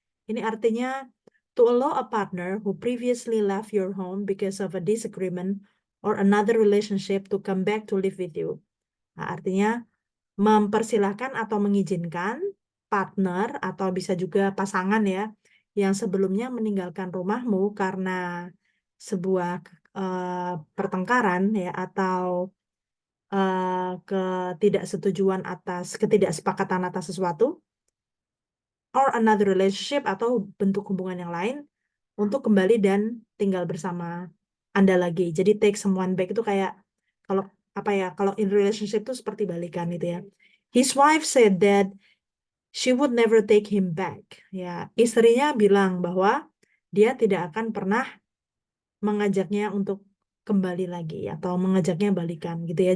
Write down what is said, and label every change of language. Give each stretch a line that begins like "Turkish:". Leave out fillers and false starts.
Indonesian: Ini artinya
English: to allow a partner who previously left your home because of a disagreement or another relationship to come back to live with you.
Indonesian: Nah, artinya mempersilahkan atau mengizinkan partner atau bisa juga pasangan ya, yang sebelumnya meninggalkan rumahmu karena sebuah pertengkaran ya, atau ketidaksetujuan atas ketidaksepakatan atas sesuatu,
English: or another relationship
Indonesian: atau bentuk hubungan yang lain, untuk kembali dan tinggal bersama Anda lagi. Jadi take someone back itu kayak, kalau apa ya, kalau
English: in relationship
Indonesian: itu seperti balikan gitu ya.
English: His wife said that she would never take him back.
Indonesian: Ya, istrinya bilang bahwa dia tidak akan pernah mengajaknya untuk kembali lagi atau mengajaknya balikan gitu ya.